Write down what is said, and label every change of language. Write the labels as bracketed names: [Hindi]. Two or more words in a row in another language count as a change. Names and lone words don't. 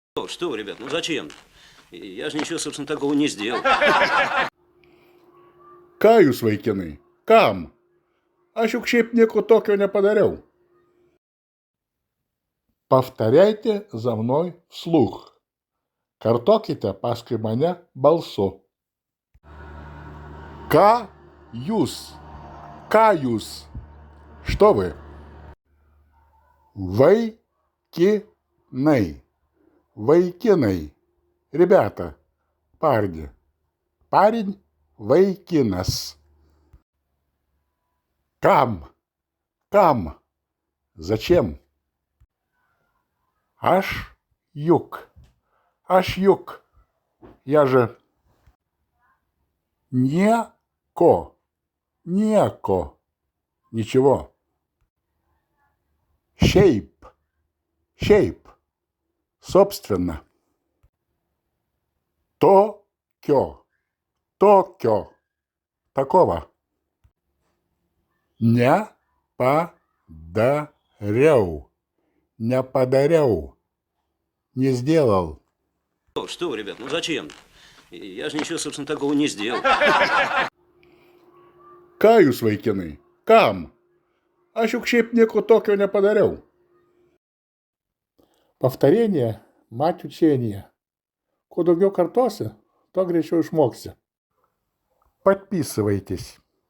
[Russian] Что вы, ребят, ну зачем? Я же ничего, собственно, такого не сделал. Каюсь, [Lithuanian] vaikinai. Kam? Aš juk šiaip nieko tokio nepadariau. [Russian] Повторяйте за мной вслух. [Lithuanian] Kartokite paskui mane balsu. Ką jūs? Ką jūs? [Russian] Что вы? [Lithuanian] Vaikinai. Vaikinai. [Russian] Ребята. Парни. Парень. [Lithuanian] Vaikinas. Kam? Kam? Зачем? Aš juk. Aš juk. [Russian] Я же... [Lithuanian] Nieko. Nieko. Ничего. Šiaip. Šiaip. [Russian] Собственно. Tokio. [Lithuanian] Tokio. [Russian] Такого. Не подariau. Не сделал. Что вы, ребят, ну зачем? Я же ничего, собственно, такого не сделал. [Lithuanian] Ką jūs, vaikinai? Kam? Aš juk šiaip nieko tokio nepadariau. [Russian] Повторение – мать учения. [Lithuanian] Kuo daugiau kartosi, to greičiau išmoksi. [Russian] Подписывайтесь.